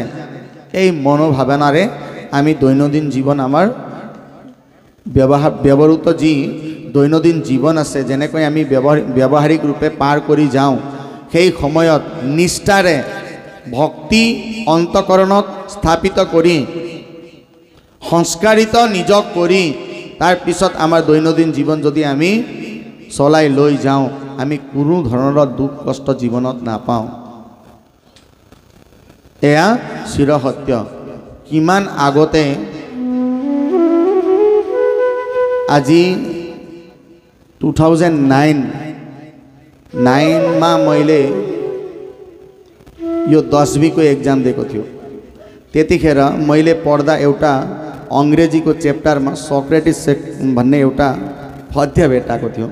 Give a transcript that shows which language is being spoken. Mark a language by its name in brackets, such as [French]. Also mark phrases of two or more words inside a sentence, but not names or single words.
[Assamese] এই মনোভাৱনাৰে আমি দৈনন্দিন জীৱন আমাৰ ব্যৱহৃত যি দৈনন্দিন জীৱন আছে, যেনেকৈ আমি ব্যৱহাৰিক ৰূপে পাৰ কৰি যাওঁ, সেই সময়ত নিষ্ঠাৰে ভক্তি অন্তকৰণত স্থাপিত কৰি সংস্কাৰিত নিজক কৰি তাৰ পিছত আমাৰ দৈনন্দিন জীৱন যদি আমি চলাই লৈ যাওঁ, আমি কোনো ধৰণৰ দুখ কষ্ট জীৱনত নাপাওঁ। এয়া চিৰসত্য। কিমান আগতে আজি [Nepali] 2009मा मैले यो 10वीको एक्जाम दिएको थियो। त्यतिखेर मैले पढ्दा एउटा अंग्रेजीको च्याप्टरमा सोक्रेटिस भन्ने एउटा पद्य भेटाएको थियो।